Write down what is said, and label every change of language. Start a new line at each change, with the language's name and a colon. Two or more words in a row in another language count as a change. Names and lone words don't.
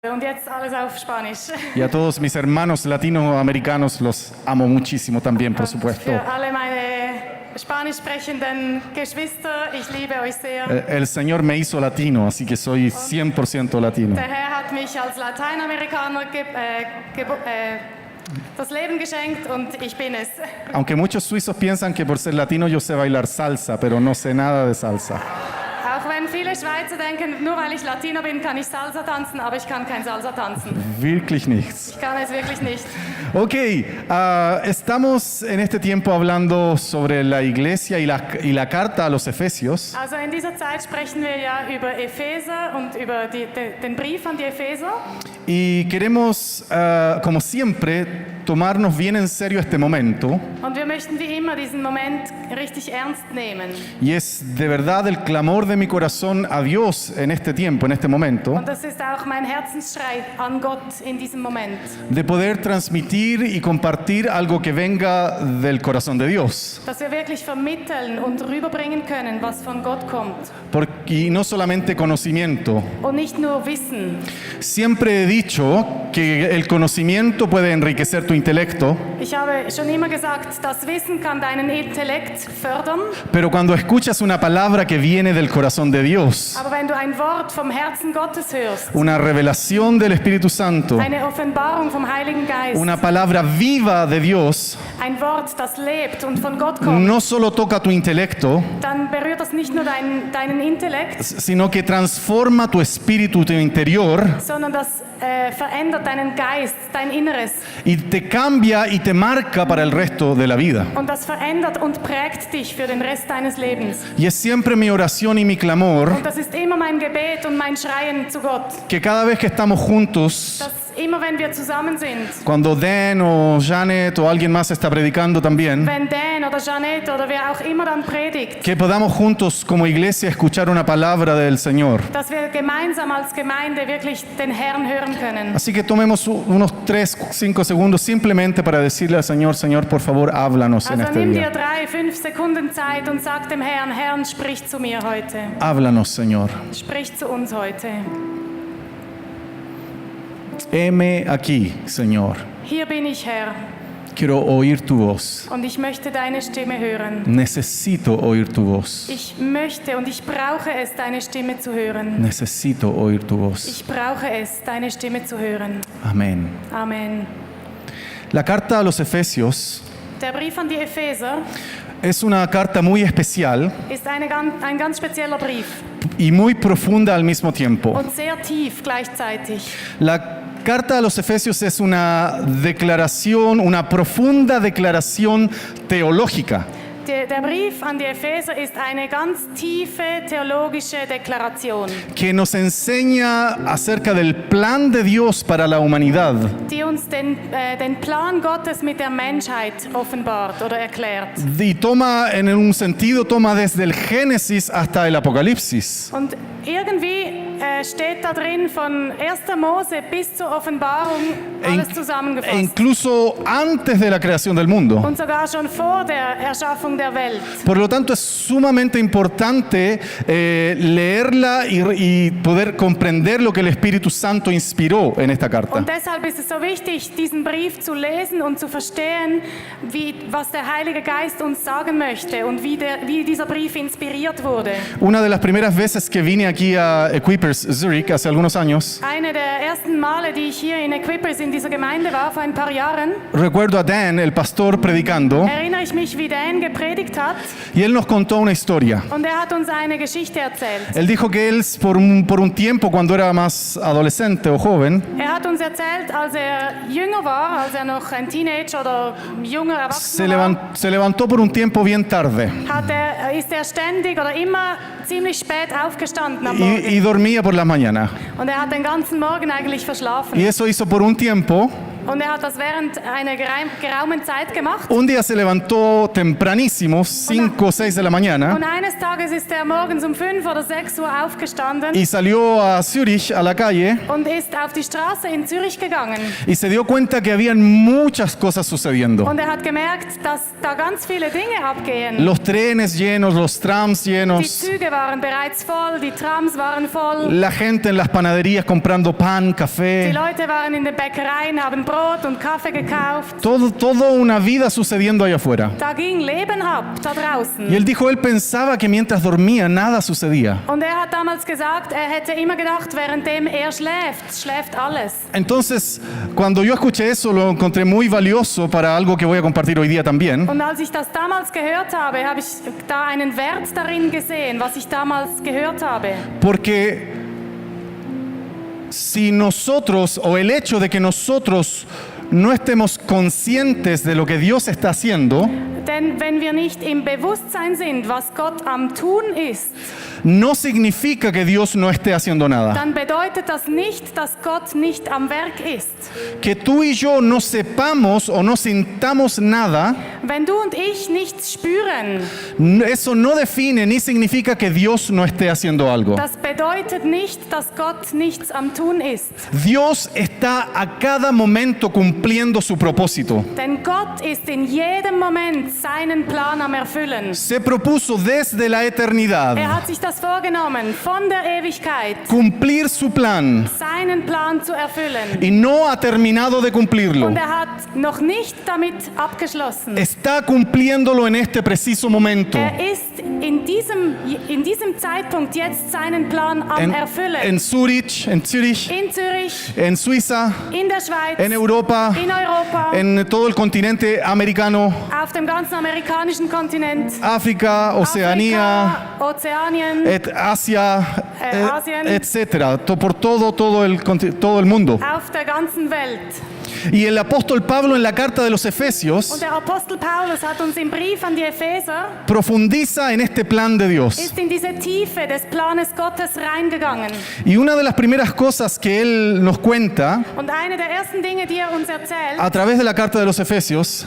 German: Und jetzt alles auf Spanisch.
Spanish: Y a todos mis hermanos latinoamericanos los amo muchísimo también, por supuesto.
German: Für alle meine spanisch sprechenden Geschwister, ich liebe euch sehr.
Spanish: El Señor me hizo latino, así que soy 100% latino.
German: Der Herr hat mich als Lateinamerikaner das Leben geschenkt und ich bin es.
Spanish: Aunque muchos suizos piensan que por ser latino yo sé bailar salsa, pero no sé nada de salsa.
German: Auch wenn viele Schweizer denken, nur weil ich Latino bin, kann ich Salsa tanzen, aber ich kann kein Salsa tanzen. Wirklich nichts. Ich kann es wirklich nicht.
Spanish: Ok, estamos en este tiempo hablando sobre la iglesia y la carta a los Efesios.
German: Also in dieser Zeit sprechen wir ja über Epheser und über den Brief an die Epheser.
Spanish: Y queremos, como siempre, tomarnos bien en serio este momento.
German: Und wir möchten wie immer diesen Moment richtig ernst nehmen.
Spanish: Y es de verdad el clamor de mi corazón a Dios en este tiempo, en este momento,
German: Und das ist auch mein Herzensschrei an Gott in diesem Moment.
Spanish: de poder transmitir y compartir algo que venga del corazón de Dios.
German: Dass wir wirklich vermitteln und rüberbringen können, was von Gott kommt.
Spanish: Y no solamente conocimiento.
German: Und nicht nur Wissen.
Spanish: Siempre he dicho que el conocimiento puede enriquecer tu intelecto,
German: Ich habe schon immer gesagt, das Wissen kann deinen Intellekt fördern.
Spanish: pero cuando escuchas una palabra que viene del corazón de Dios,
German: Aber wenn du ein Wort vom Herzen Gottes hörst,
Spanish: una revelación del Espíritu Santo,
German: eine Offenbarung vom Heiligen Geist,
Spanish: una palabra viva de Dios,
German: ein Wort, das lebt und von Gott kommt,
Spanish: no solo toca tu intelecto,
German: dann berührt das nicht nur deinen Intellekt,
Spanish: sino que transforma tu espíritu, tu interior,
German: sondern das verändert deinen Geist, dein Inneres.
Spanish: y te cambia y te marca para el resto de la vida.
German: Und das verändert und prägt dich für den Rest deines Lebens.
Spanish: Y es siempre mi oración y mi clamor
German: Und das ist immer mein Gebet und mein Schreien zu Gott.
Spanish: que cada vez que estamos juntos,
German: Dass immer wenn wir zusammen sind,
Spanish: cuando Dan o Janet o alguien más está predicando también,
German: wenn Dan oder Jeanette oder wer auch immer dann predigt,
Spanish: que podamos juntos como iglesia escuchar una palabra del Señor.
German: dass wir gemeinsam als Gemeinde wirklich den Herrn hören können.
Spanish: Así que tomemos unos 3-5 segundos simplemente para decirle al Señor, Señor, por favor, háblanos en
German: Also
Spanish: este
German: nimm dir
Spanish: día.
German: 3-5 Sekunden Zeit und sag dem Herrn, Herrn, sprich zu mir heute.
Spanish: Háblanos, Señor.
German: Sprich zu uns heute.
Spanish: Heme aquí, Señor.
German: Hier bin ich, Herr,
Spanish: Quiero oír tu voz.
German: und ich möchte deine Stimme hören.
Spanish: Necesito oír tu voz.
German: Ich möchte und ich brauche es, deine Stimme zu hören.
Spanish: Necesito oír tu voz.
German: Ich brauche es, deine Stimme zu hören.
Spanish: Amén.
German: Amen.
Spanish: La carta a los Efesios
German: Der Brief an die Epheser
Spanish: es una carta muy especial
German: ist ein ganz spezieller Brief
Spanish: y muy profunda al mismo tiempo.
German: und sehr tief gleichzeitig.
Spanish: La carta a los Efesios es una declaración, una profunda declaración teológica.
German: Der Brief an die Epheser ist eine ganz tiefe theologische Deklaration,
Spanish: Que nos enseña acerca del plan de Dios para la humanidad.
German: die uns den Plan Gottes mit der Menschheit offenbart oder erklärt.
Spanish: Y toma, en un sentido, toma desde el Génesis hasta el Apocalipsis.
German: Und irgendwie steht da drin von 1. Mose bis zur Offenbarung alles
Spanish: E
German: zusammengefasst.
Spanish: incluso antes de la creación del mundo.
German: Und sogar schon vor der Erschaffung der Welt.
Spanish: Por lo tanto, es sumamente importante leerla y poder comprender lo que el Espíritu Santo inspiró en esta carta.
German: Und deshalb ist es so wichtig, diesen Brief zu lesen und zu verstehen, was der Heilige Geist uns sagen möchte und wie dieser Brief inspiriert wurde.
Spanish: Una de las primeras veces que vine aquí a Equippers Zurich hace algunos años,
German: Eine der ersten Male, die ich hier in Equippers in dieser Gemeinde war, vor ein paar Jahren,
Spanish: recuerdo a Dan, el pastor, predicando,
German: erinnere ich mich, wie Dan gepredigt hat
Spanish: y él nos contó una historia.
German: und er hat uns eine Geschichte erzählt.
Spanish: Él dijo que él, por un tiempo, cuando era más adolescente o joven,
German: Er hat uns erzählt, als er jünger war, als er noch ein Teenager oder junger Erwachsener war,
Spanish: se levantó por un tiempo bien tarde
German: ist er ständig oder immer ziemlich spät aufgestanden am Morgen.
Spanish: y dormía por la mañana.
German: Und er hat den ganzen Morgen eigentlich verschlafen.
Spanish: Y eso hizo por un tiempo
German: Und er hat das während einer geraumen Zeit gemacht.
Spanish: Un día se levantó tempranísimo, 5 o 6 de la mañana,
German: Und eines Tages ist er morgens um 5 oder 6 Uhr aufgestanden
Spanish: y salió a Zürich, a la calle,
German: und ist auf die Straße in Zürich gegangen.
Spanish: y se dio cuenta que habían muchas cosas sucediendo.
German: Und er hat gemerkt, dass da ganz viele Dinge abgehen.
Spanish: Los trenes llenos, los trams
German: Die
Spanish: llenos,
German: Züge waren bereits voll, die Trams waren voll.
Spanish: la gente en las panaderías comprando pan,
German: Die
Spanish: café,
German: Leute waren in den Bäckereien, haben Brot und Kaffee gekauft.
Spanish: todo una vida sucediendo allá afuera.
German: Da ging Leben ab, da draußen.
Spanish: Y él dijo, él pensaba que mientras dormía nada sucedía.
German: Und er hat damals gesagt, er hätte immer gedacht, währenddem er schläft alles.
Spanish: Entonces, cuando yo escuché eso, lo encontré muy valioso para algo que voy a compartir hoy día también.
German: Und als ich das damals gehört habe, habe ich da einen Wert darin gesehen, was ich damals gehört habe.
Spanish: Porque si nosotros, o el hecho de que nosotros no estemos conscientes de lo que Dios está haciendo,
German: Denn wenn wir nicht im Bewusstsein sind, was Gott am Tun ist,
Spanish: no significa que Dios no esté haciendo nada.
German: dann bedeutet das nicht, dass Gott nicht am Werk ist.
Spanish: Que tú y yo no sepamos o no sintamos nada,
German: Wenn du und ich nichts spüren,
Spanish: eso no define ni significa que Dios no esté haciendo algo.
German: das bedeutet nicht, dass Gott nichts am Tun ist.
Spanish: Dios está a cada momento cumpliendo su propósito.
German: Denn Gott ist in jedem Moment seinen Plan am Erfüllen.
Spanish: Se propuso desde la eternidad
German: Er hat sich das vorgenommen, von der Ewigkeit
Spanish: cumplir su plan
German: seinen Plan zu erfüllen.
Spanish: y no ha terminado de cumplirlo.
German: Und er hat noch nicht damit abgeschlossen.
Spanish: Está cumpliéndolo en este preciso momento.
German: Er ist in diesem Zeitpunkt jetzt seinen Plan am
Spanish: En
German: Erfüllen.
Spanish: Zurich, en Zürich,
German: In Zürich,
Spanish: en Suiza,
German: in der Schweiz,
Spanish: en Europa,
German: in Europa,
Spanish: en todo el continente americano,
German: auf dem ganzen amerikanischen Kontinent,
Spanish: África, Oceanía,
German: Afrika, Ozeanien,
Spanish: Asia,
German: Asien.
Spanish: etcétera, por todo el mundo.
German: auf der ganzen Welt.
Spanish: Y el apóstol Pablo en la carta de los
German: Und
Spanish: Efesios
German: der Apostel Paulus hat uns im Brief an die Epheser,
Spanish: profundiza en este plan de Dios.
German: ist in diese Tiefe des Planes Gottes reingegangen.
Spanish: Y una de las primeras cosas que él nos cuenta
German: Und eine der ersten Dinge, die er uns erzählt,
Spanish: a través de la carta de los Efesios